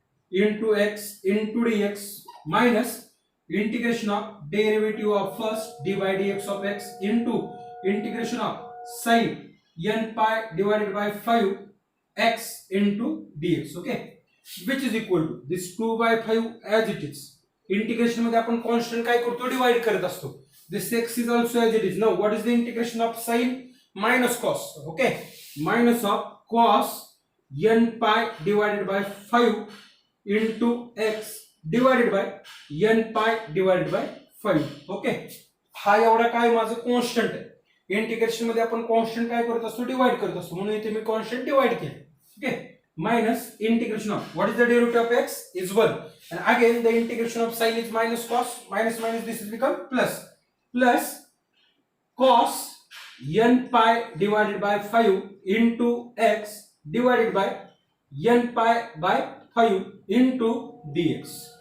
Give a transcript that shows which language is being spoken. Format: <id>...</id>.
<en>into x into dx minus integration of derivative of first d by dx of x into integration of sin n pi divided by 5 x into dx. Okay, which is equal to this 2/5 as it is.</en> <mr>Integration मध्ये आपण constant काय करतो, divide करत असतो.</mr> <en>This x is also as it is. Now what is the integration of sin minus cos? Okay, minus of cos n pi divided by 5 into x divided by n pi divided by 5.</en> <mr>Okay, हा एवढा काय माझं constant आहे. Integration मध्ये आपण constant काय करत असतो, डिवाइड करत असतो, म्हणून इथे मी कॉन्स्टंट डिवाइड केले.</mr> <en>Okay, minus integration of what is the derivative of x is 1, and again the integration of sin is minus cos, minus this is become plus cos n pi divided by 5 into x divided by n pi by 5 into dx.</en>